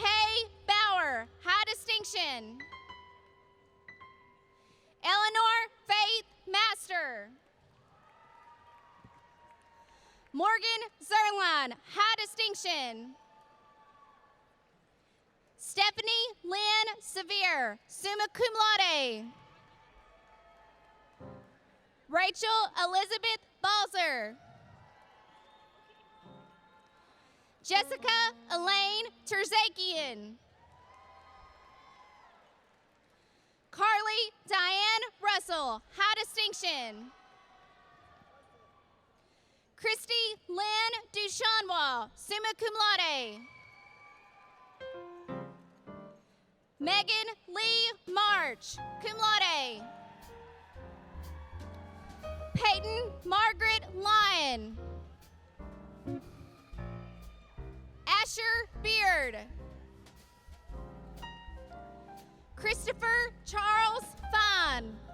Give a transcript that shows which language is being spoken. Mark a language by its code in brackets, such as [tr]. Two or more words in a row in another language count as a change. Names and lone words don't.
[en] Bauer, high distinction. Eleanor Faith Master. Morgan Zerline, high distinction. Stephanie Lynn Sevier, [la] summa cum laude. [en] Rachel Elizabeth Balzer. Jessica Elaine Terzakian. Carly Diane Russell, high distinction. Christy Lynn Duchanois, [la] summa cum laude. [en] Megan Lee March, [la] cum laude. [en] Peyton Margaret Lyon. Asher Beard. Christopher Charles Fine.